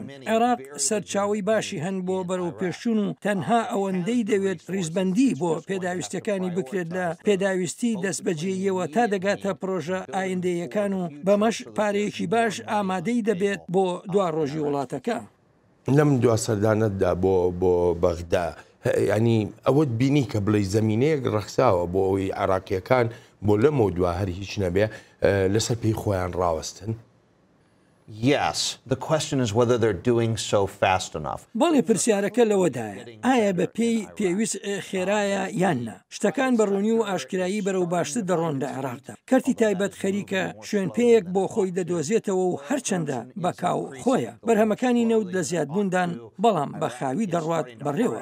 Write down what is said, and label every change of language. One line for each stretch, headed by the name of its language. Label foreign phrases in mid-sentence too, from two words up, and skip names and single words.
Central Kurdish: عێراق سەرچاوی باشی هەن بۆ بەرەو پێشچوون و تەنها ئەوەندەی دەوێت ڕیزبەندی بۆ پێداویستەکانی بکرێت لە پێداویستی دەستبەجێیەوە تا دەگاتە پرۆژە ئایندەیەکان و بەمەش پارەیەکی باش ئامادەی دەبێت بۆ دوا ڕۆژی وڵاتەکە. لەم دوا سەردانەتدا بۆ بەغدا ینی ئەوەت بینی کە بڵێ زەمینەیەک ڕەخساوە بۆ ئەوی عێراقیەکان بۆ لەمەوە دوا هەر هیچ نەبێ لەسەر پێی خۆیان ڕاوەستن.
English: Yes, the question is whether they're doing so fast enough.
Central Kurdish: بەڵێ پرسیارەکە لەوەدایە ئایا بە پێویست خێرایە یاننا شتەکان بەڕوونی و ئاشکرایی بەرەو باشتر دەڕۆن لە عێراقدا. کەرتی تایبەت خەریکە شوێن پێیەک بۆ خۆی دەدۆزێتەوە و هەرچەندە بەکاو خۆیە بەرهەمەکانی نەوت لە زیادبووندان بەڵام بە خاوی دەڕوات بەڕێوە.